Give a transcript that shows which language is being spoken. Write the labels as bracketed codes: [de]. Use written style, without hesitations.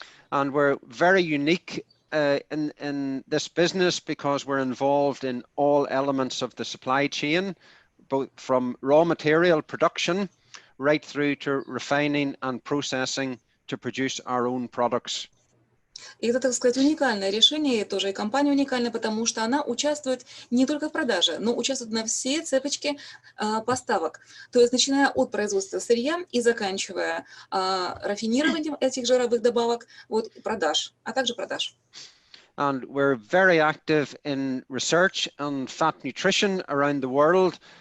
[en] And we're very unique in this business because we're involved in all elements of the supply chain, both from raw material production right through to refining and processing to produce our own products. [ru] И это, так сказать, уникальное решение, и тоже и компания уникальна, потому что она участвует не только в продаже, но участвует на всей цепочке поставок. То есть начиная от производства сырья и заканчивая рафинированием этих жировых добавок, продаж, а также продаж. [en] And we're very active in research on fat nutrition around the world.